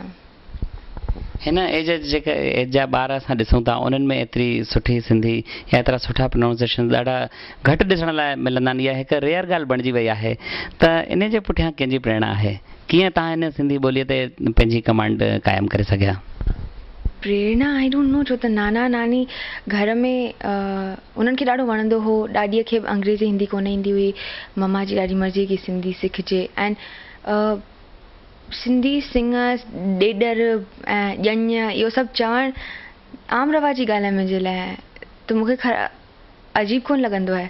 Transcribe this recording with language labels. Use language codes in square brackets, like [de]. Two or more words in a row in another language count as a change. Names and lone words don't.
[sd] हिन एज जेका एज जा ॿार असां ॾिसूं था उन्हनि में एतिरी सुठी सिंधी या एतिरा सुठा प्रोनाउंसिएशन ॾाढा घटि ॾिसण लाइ मिलंदा आहिनि। इहा हिकु रेयर ॻाल्हि बणिजी वई आहे, त इन जे पुठियां कंहिंजी प्रेरणा आहे? कीअं तव्हां हिन सिंधी ॿोलीअ ते पंहिंजी कमांड क़ाइमु करे सघिया? [en] प्रेरणा I don't know, [sd] छो त नाना नानी घर में उन्हनि खे ॾाढो वणंदो हो। ॾाॾीअ खे अंग्रेज़ी हिंदी कोन ईंदी हुई, मम्मा जी ॾाढी मर्ज़ी की सिंधी सिखिजे। ऐं सिंधी सिंगर्स, ॾेॾर ऐं ॼञ इहो सभु चवणु आम रवाजी ॻाल्हि आहे मुंहिंजे लाइ, त मूंखे अजीब कोन लॻंदो आहे।